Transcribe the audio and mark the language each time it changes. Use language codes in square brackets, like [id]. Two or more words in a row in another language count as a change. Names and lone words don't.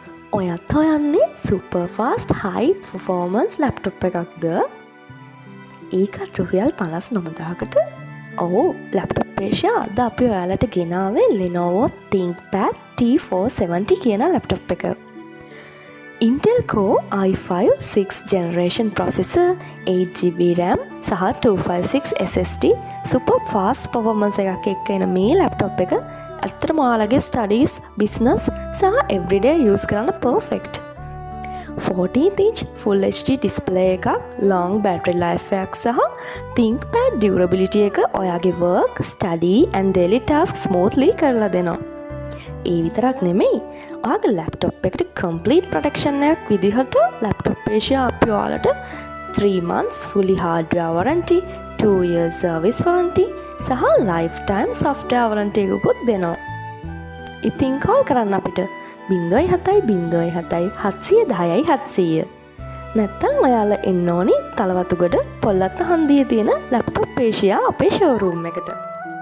[si] ඔයත් හොයන්නේ [en] super fast high performance laptop [si] එකක්ද? ඒකත් රුපියල් 59000කට. ඔව් ලැප්ටොප් ඒෂියා අද අපි ඔයාලට ගෙනාවේ Lenovo ThinkPad T470 කියන ලැප්ටොප් එක. [en] Intel Core i5 6th generation processor, 8GB RAM [si] සහ [en] 256 SSD super fast performance [si] එකක් එක්ක එන මේ ලැප්ටොප් එක ඇත්තටම ඔයාලගේ [en] studies, business [si] සහ [en] everyday use [si] කරන්න perfect. [en] 14-inch full HD display [si] එකක්, [en] long battery life [si] එකක් සහ [en] ThinkPad durability [si] එක ඔයාගේ [en] work, study and daily tasks smoothly [si] කරලා දෙනවා. ඒ විතරක් නෙමෙයි, ඔයාගේ ලැප්ටොප් එකට [en] complete protection [si] එකක් විදිහට ලැප්ටොප් ඒෂියා අපි ඔයාලට [en] 3 months fully hardware warranty, 2 years service warranty [si] සහ [en] lifetime software warranty [si] එකකුත් දෙනවා. ඉතින් call කරන්න අපිට 070 710 700. නැත්නම් ඔයාලා එන්න ඕනි තලවතුගොඩ පොල්ලත්ත හන්දියේ තියෙන ලැප්ටොප් ඒෂියා අපේ showroom එකට.